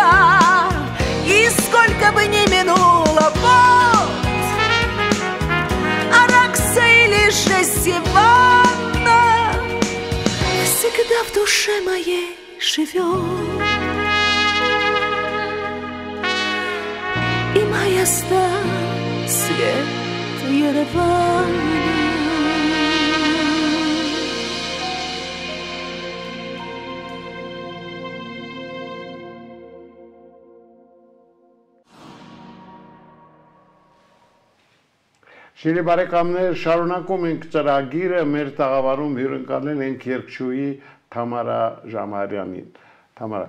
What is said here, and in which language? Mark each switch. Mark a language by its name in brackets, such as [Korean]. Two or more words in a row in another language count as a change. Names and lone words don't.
[Russian] И сколько бы ни минуло вот Аракса или же Севана, Всегда в душе моей живет и моя сталь свет Еревана. [Armenian] Շիրի բարեկամներ, շարունակում ենք ծրագիրը մեր տաղավարում հյուրընկալել ենք երգչուհի Թամարա Ժամարյանին։ Թամարա,